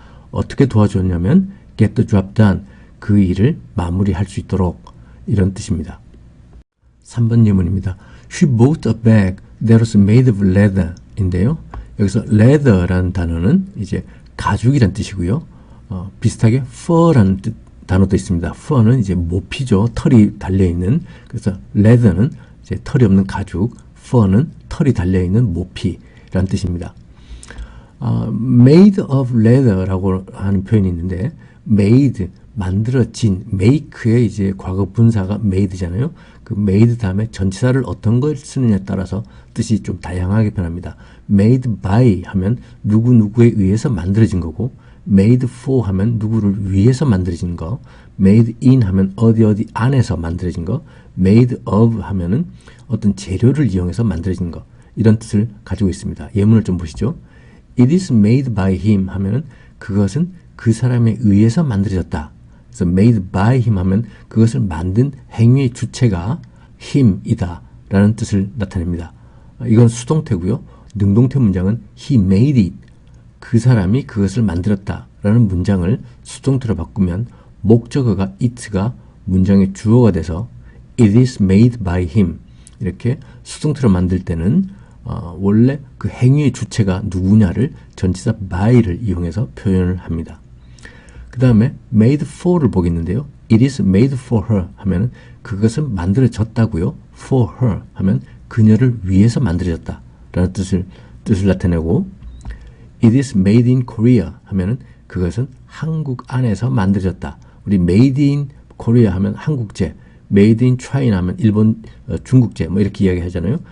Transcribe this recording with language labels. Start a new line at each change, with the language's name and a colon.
Korean: 어떻게 도와주었냐면
English: get the job done.
Korean: 그 일을 마무리할 수 있도록 이런 뜻입니다. 3번 예문입니다.
English: She bought a bag that was made of leather
Korean: 인데요. 여기서 leather라는 단어는 이제 가죽이란 뜻이고요. 비슷하게 fur라는 단어도 있습니다. fur는 이제 모피죠. 털이 달려있는. 그래서 leather는 이제 털이 없는 가죽, fur는 털이 달려있는 모피라는 뜻입니다.
English: made of leather
Korean: 라고 하는 표현이 있는데 made, 만들어진, make의 이제 과거 분사가 made잖아요. 그 made 다음에 전치사를 어떤 걸 쓰느냐에 따라서 뜻이 좀 다양하게 변합니다. made by 하면 누구누구에 의해서 만들어진 거고 made for 하면 누구를 위해서 만들어진 거, made in 하면 어디 안에서 만들어진 거, made of 하면은 어떤 재료를 이용해서 만들어진 거, 이런 뜻을 가지고 있습니다. 예문을 좀 보시죠.
English: It is made by him
Korean: 하면은 그것은 그 사람에 의해서 만들어졌다. 그래서 made by him 하면 그것을 만든 행위의 주체가 him이다 라는 뜻을 나타냅니다. 이건 수동태고요. 능동태 문장은
English: he made it.
Korean: 그 사람이 그것을 만들었다 라는 문장을 수동태로 바꾸면 목적어가 it가 문장의 주어가 돼서
English: it is made by him.
Korean: 이렇게 수동태로 만들 때는 원래 그 행위의 주체가 누구냐를 전치사 by를 이용해서 표현을 합니다. 그 다음에 made for를 보겠는데요.
English: it is made for her
Korean: 하면 그것은 만들어졌다고요. for her 하면 그녀를 위해서 만들어졌다 라는 뜻을 나타내고
English: it is made in Korea
Korean: 하면은 그것은 한국 안에서 만들어졌다. 우리
English: made in Korea
Korean: 하면 한국제,
English: made in China
Korean: 하면 일본, 중국제 뭐 이렇게 이야기 하잖아요.